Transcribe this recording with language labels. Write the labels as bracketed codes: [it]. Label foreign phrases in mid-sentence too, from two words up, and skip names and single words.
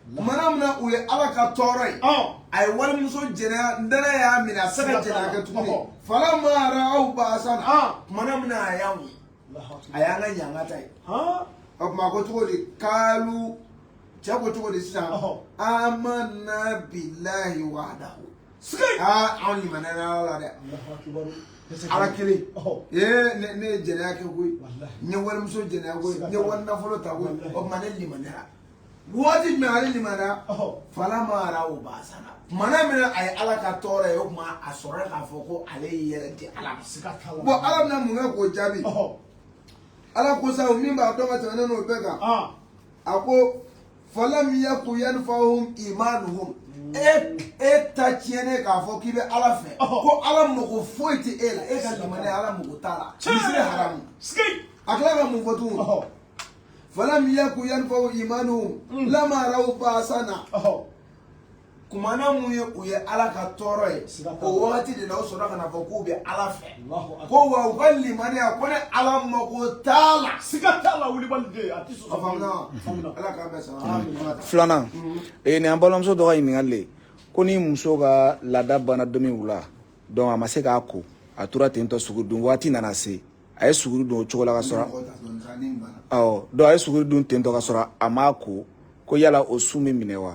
[bm] Tumana min na u ye Ala ka tɔɔrɔ ye. A ye walimuso jɛnɛya n dɛnɛ y'a minɛ a tɛ se ka jɛnɛya kɛ tuguni. [ar] فلما رأوا بأسنا. [bm] Tumana min na a y'an ye. A y'an ka ɲanga ta ye. O tuma a ko cogo di kaalu cɛ ko cogo di sisan [ar] آمنا بالله وحده. [bm] Anw limaniyara Ala la dɛ. Ala kelen ne ye jɛnɛya kɛ koyi n ye walimuso jɛnɛya koyi n ye wari nafolo ta koyi o tuma ne limaniyara waati jumɛn ale limaniyara [ar] فلما رأوا بأسنا [bm] tumana min na a ye Ala ka tɔɔrɔ ye o tuma a sɔrɔla k'a fɔ ko ale y'i yɛrɛ di Ala ma bon Ala bɛna mun kɛ k'o jaabi Ala ko sa min b'a dɔn ka tɛmɛ n'o bɛɛ kan a ko [ar] فلم يك ينفعهم إيمانهم [bm] e ta tiɲɛnen k'a fɔ k'i bɛ Ala fɛ ko Ala mago foyi tɛ e la e ka limaniya Ala mago t'a la misiri haramu a tila ka mun fɔ tuguni [ar] فلم يك ينفعهم إيمانهم لما رأوا بأسنا [bm] kumana mun ye u ye Ala ka tɔɔrɔ ye o wagati de la o sɔrɔ ka na fɔ k'u bɛ Ala fɛ ko wa u ka limaniya ko ne Ala mago t'a la siga t'a la wulibali a tɛ sɔn. A faamuna Ala k'a bɛɛ sara. Filanan ni an balimamuso dɔ ka ɲininkali le ko ni muso ka laada banna don min wula donc a ma se k'a ko a tora ten tɔ suguri dun waati nana se a ye suguri dun o cogo la ka sɔrɔ donc a ye suguri dun ten tɔ ka sɔrɔ a m'a ko yala o sun bɛ minɛ wa.